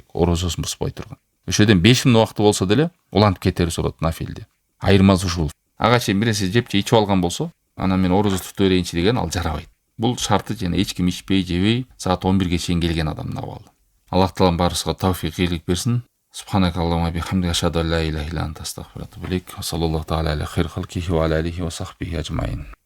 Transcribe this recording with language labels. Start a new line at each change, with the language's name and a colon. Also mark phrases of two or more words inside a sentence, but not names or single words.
Kyrgyz: Орозосун бузбай турган. Ошодон 5 мүнөт убакыты болсо деле улантып кетери болот нафилде. Айырмасы ушул. Ага чейин бир нерсе жеп ичип алган болсо, анан мен орозо тута берейинчи деген ал жарабайт. Бул шарты жана эч ким ичпей, жебей саат 11ге чейин келген адамдын абалы. Аллах таалам барыбызга тавфик, ийгилик берсин.
Arabic: سبحانك اللهم بحمدك أشهد أن لا إله إلا أنت أستغفرك وأتوب إليك. صلى الله تعالى على خير خلقه وعلى آله وصحبه أجمعين.